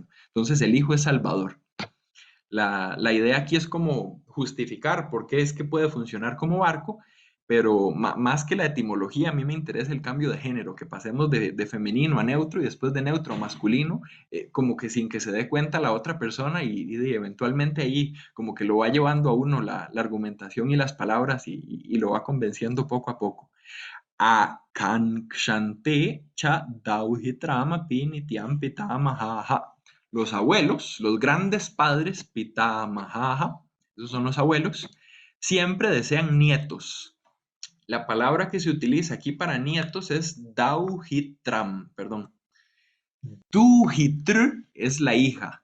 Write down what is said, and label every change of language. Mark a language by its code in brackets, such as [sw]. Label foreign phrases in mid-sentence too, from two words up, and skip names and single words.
[es] Entonces el hijo es salvador. La idea aquí es como justificar por qué es que puede funcionar como barco, pero más que la etimología, a mí me interesa el cambio de género, que pasemos de femenino a neutro y después de neutro a masculino, como que sin que se dé cuenta la otra persona y eventualmente ahí como que lo va llevando a uno la argumentación y las palabras y lo va convenciendo poco a poco. [sa] Akankshante cha dauhitrama pinityam pitamahaha. [es] Los abuelos, los grandes padres, pitamahaha, esos son los abuelos, siempre desean nietos. La palabra que se utiliza aquí para nietos es dauhitram, perdón. Duhitr es la hija.